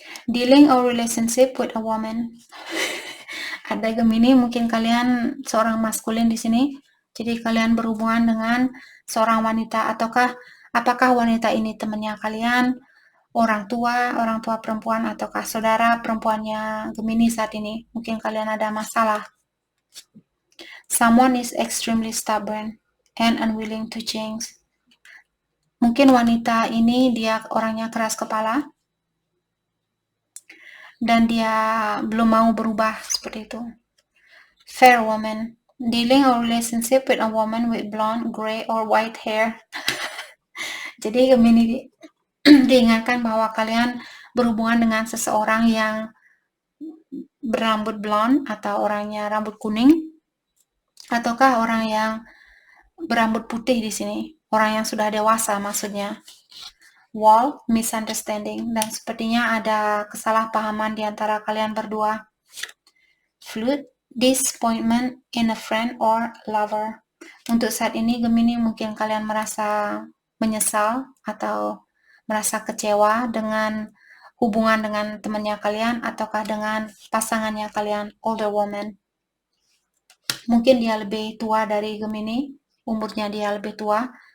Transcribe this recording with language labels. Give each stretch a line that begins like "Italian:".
English: Dealing or relationship with a woman.
Indonesian: Ada Gemini, mungkin kalian seorang maskulin di sini. Jadi kalian berhubungan dengan seorang wanita, ataukah apakah wanita ini temannya kalian, orang tua perempuan, ataukah saudara perempuannya Gemini saat ini? Mungkin kalian ada masalah.
English: Someone is extremely stubborn and unwilling to change.
Indonesian: Mungkin wanita ini dia orangnya keras kepala dan dia belum mau berubah seperti itu.
English: Fair woman, dealing a relationship with a woman with blonde, gray, or white hair.
Indonesian: Jadi Gemini diingatkan bahwa kalian berhubungan dengan seseorang yang berambut blonde atau orangnya rambut kuning, ataukah orang yang berambut putih di sini, orang yang sudah dewasa maksudnya.
English: Wall, misunderstanding,
Indonesian: dan sepertinya ada kesalahpahaman di antara kalian berdua.
English: Flute, disappointment in a friend or lover.
Indonesian: Untuk saat ini Gemini mungkin kalian merasa menyesal atau merasa kecewa dengan hubungan dengan temannya kalian ataukah dengan pasangannya kalian,
English: older woman.
Indonesian: Mungkin dia lebih tua dari Gemini, umurnya dia lebih tua.